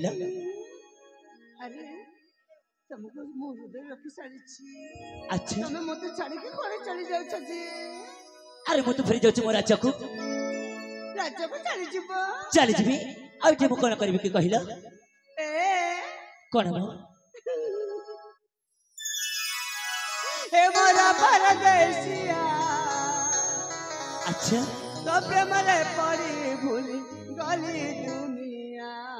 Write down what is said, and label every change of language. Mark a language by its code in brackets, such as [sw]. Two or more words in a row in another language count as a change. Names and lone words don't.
[or] ଆରେ ତମକୁ ମୁଁ ହୃଦୟ ରଖି ସାରିଛି। ଆଚ୍ଛା, ତମେ ମତେ ଛାଡିକି କୁଆଡେ ଚାଲି ଯାଉଛ ଯେ? ଆରେ ମୁଁ ତ ଫେରି ଯାଉଛି ମୋ ରାଜ୍ୟକୁ। ରାଜ୍ୟକୁ ଚାଲିଯିବ? ଚାଲିଯିବି। ଆଉ ଏଠି ମୁଁ କଣ କରିବି କି କହିଲ? କଣ ମ? [hi] हे मोरा परदेसिया, अच्छा [or] ତ ପ୍ରେମ ରେ ପଡ଼ି ଭୁଲି ଗଲି ଦୁନିଆ।